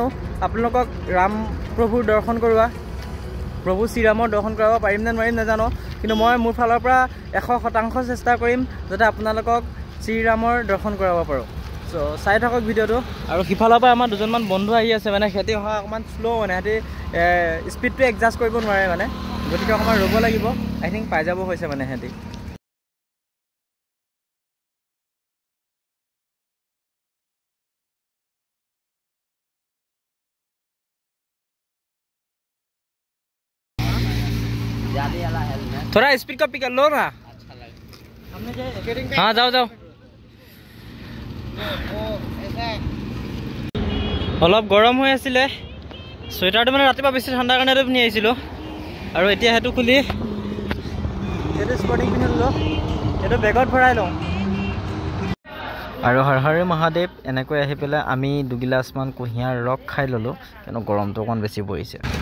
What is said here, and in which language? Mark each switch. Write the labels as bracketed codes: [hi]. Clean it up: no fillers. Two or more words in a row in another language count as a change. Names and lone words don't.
[as] আপোনালোকক ৰাম প্ৰভুৰ দৰ্শন কৰোৱা, প্ৰভু শ্ৰীৰামৰ দৰ্শন কৰাব পাৰিম নে নোৱাৰিম নাজানো, কিন্তু মই মোৰ ফালৰ পৰা 100% চেষ্টা কৰিম যাতে আপোনালোকক শ্ৰীৰামৰ দৰ্শন কৰাব পাৰোঁ। চ' চাই থাকক ভিডিঅ'টো। আৰু সিফালৰ পৰা আমাৰ দুজনমান বন্ধু আহি আছে, মানে সিহঁতি অহা অকণমান শ্ল' মানে সিহঁতি স্পীডটো এডজাষ্ট কৰিব নোৱাৰে মানে, গতিকে অকণমান ৰ'ব লাগিব। [en] I think [as] পাই যাব হৈছে মানে সিহঁতি। [hi] थोड़ा स्पीड का पिक लो ना। हाँ जाओ जाओ। [as] অলপ গৰম হৈ আছিলে, চুৱেটাৰটো মানে ৰাতিপুৱা বেছি ঠাণ্ডাৰ কাৰণে পিন্ধি আহিছিলোঁ, আৰু এতিয়া সেইটো খুলি এইটো স্পৰ্টিং পিন্ধি ল'লোঁ, এইটো বেগত ভৰাই লওঁ। আৰু হৰ হৰ মহাদেৱ এনেকৈ আহি পেলাই আমি দুগিলাচমান কুঁহিয়াৰ ৰস খাই ল'লোঁ, কিন্তু গৰমটো অকণমান বেছি পৰিছে।